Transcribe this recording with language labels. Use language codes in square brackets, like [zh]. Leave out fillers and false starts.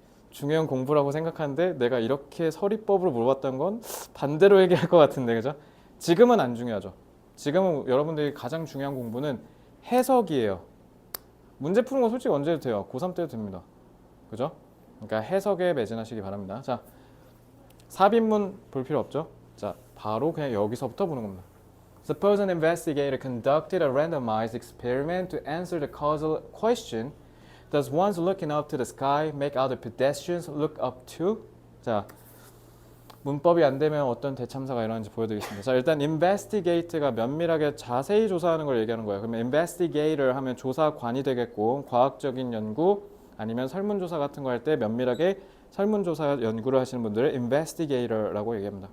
[ko] 중요한 공부라고 생각하는데 내가 이렇게 서리법으로 물어봤던 건 반대로 얘기할 것 같은데 그죠? 지금은 안 중요하죠. 지금은 여러분들이 가장 중요한 공부는 해석이에요. 문제 푸는 건 솔직히 언제 해도 돼요. 고3 때도 됩니다. 그죠? 그러니까 해석에 매진하시기 바랍니다. 자, 삽입문 볼 필요 없죠? 자, 바로 그냥 여기서부터 보는 겁니다. [en] Suppose an investigator conducted a randomized experiment to answer the causal question. Does one's looking up to the sky make other pedestrians look up too? [ko] 자, 문법이 안 되면 어떤 대참사가 일어나는지 보여드리겠습니다. 자, 일단 investigate가 면밀하게 자세히 조사하는 걸 얘기하는 거예요. 그러면 investigator 하면 조사관이 되겠고 과학적인 연구 아니면 설문조사 같은 거 할 때 면밀하게 설문조사 연구를 하시는 분들을 investigator라고 얘기합니다.